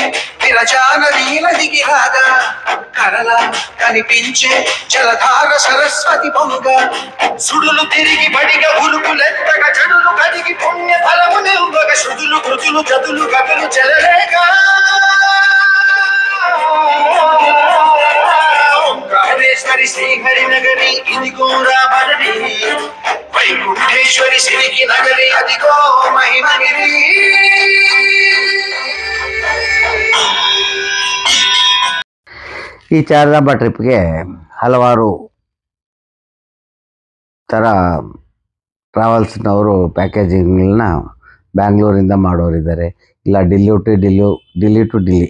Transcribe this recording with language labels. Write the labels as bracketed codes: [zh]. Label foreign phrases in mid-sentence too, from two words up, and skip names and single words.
[te] విరజాన నీలదిగి రాగా కరల కనిపించే జలధార సరస్వతి పొంగ సుడులు తిరిగి బడిగా ఉరుకులెత్తగా చెడులు కడిగి పుణ్య ఫలము నిల్వగ శృతులు కృతులు గదులు గదులు చెలలేగా ఓంకారేశ్వరి శ్రీహరి నగరి ఇదిగో రావణి వైకుంఠేశ్వరి శ్రీకి నగరి అదిగో మహిమగిరి [kn] ಈ ಚಾರ್ಧಾಮ ಟ್ರಿಪ್ಗೆ ಹಲವಾರು ಥರ ಟ್ರಾವೆಲ್ಸ್ನವರು ಪ್ಯಾಕೇಜಿಂಗ್ಗಳನ್ನ ಬ್ಯಾಂಗ್ಳೂರಿಂದ ಮಾಡೋರಿದ್ದಾರೆ, ಇಲ್ಲ ಡೆಲ್ಲಿ ಟು ಡೆಲ್ಲಿ.